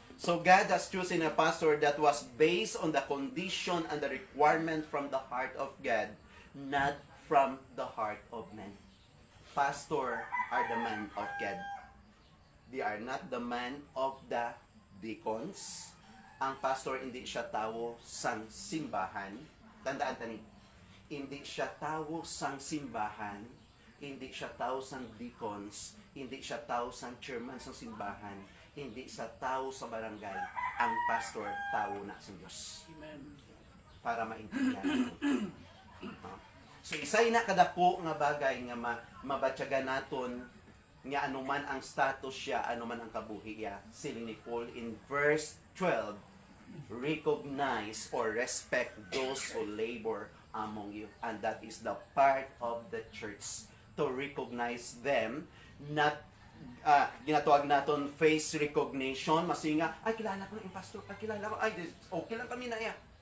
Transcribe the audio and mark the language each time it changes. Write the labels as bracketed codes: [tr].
[en] So God has chosen a pastor that was based on the condition and the requirement from the heart of God, not from the heart of man. Pastor are the man of God. They are not the man of the deacons. [hil] Ang pastor hindi siya tao sang simbahan. Tandaan tani, hindi siya tao sang simbahan, hindi siya tao sang deacons, hindi siya tao sang chairman sang simbahan, hindi sa tao sa barangay. Ang pastor, tao na sa Diyos. [en] Amen. [tl] Para maintindihan. [hil] So isay na kadako nga bagay nga mabatyagan naton nga anuman ang status siya, anuman ang kabuhi niya. Siling ni [en] Paul in verse 12, recognize or respect those who labor among you. And that is the part of the church to recognize them, [hil] not ginatawag naton [en] face recognition, [hil] masinga, ay kilala ko na yung pastor, ay kilala ko, ay okay lang kami na iya.